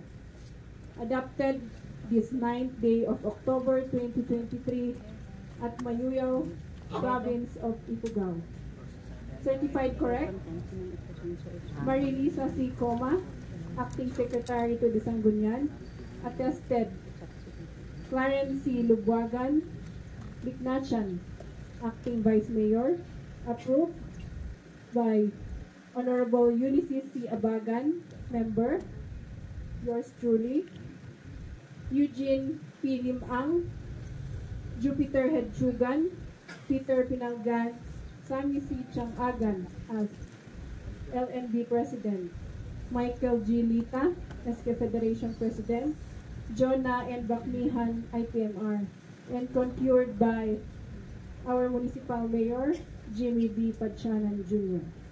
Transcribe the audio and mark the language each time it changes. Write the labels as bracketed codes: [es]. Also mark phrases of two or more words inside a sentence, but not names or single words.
[en] Adopted this 9th day of October 2023 at Mayoyao, Province of Ifugao. Certified correct? Marilisa C. Coma, Acting Secretary to the Sanggunian. Attested, Clarence C. Lubwagan, Liknachan, Acting Vice Mayor. Approved by Honorable Ulysses C. Abagan, Member. Yours truly. Eugene P. Limang, Jupiter Hedsugan, Peter Pinanggan, Sammy C. Changagan as LNB President, Michael G. Lita, SK Federation President, Jonah N. Bakmihan, IPMR, and concurred by our Municipal Mayor, Jimmy B. Padchanan Jr.